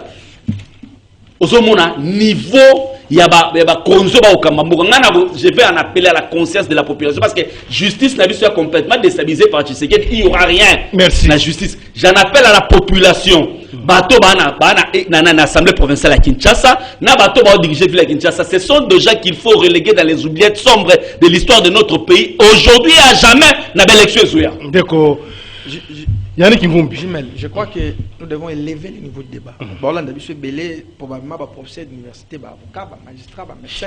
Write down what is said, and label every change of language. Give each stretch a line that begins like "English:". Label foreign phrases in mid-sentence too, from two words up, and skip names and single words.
French: Au niveau, il y a je vais en appeler à la conscience de la population parce que justice n'a pas complètement déstabilisée par Tshisekedi. Il n'y aura rien. Merci. La justice. J'en appelle à la population. Bato dans l'assemblée provinciale à Kinshasa,
Lingala: na bato ba
French: diriger ville à Kinshasa. Ce sont des gens qu'il faut reléguer dans les oubliettes sombres de l'histoire de notre pays. Aujourd'hui et à jamais, na élection Zouya. D'accord. Yannick Mvumbi. Je crois que nous devons élever le niveau de débat. Bon, là, nous belé probablement professeur d'université, avocat, magistrat, médecin.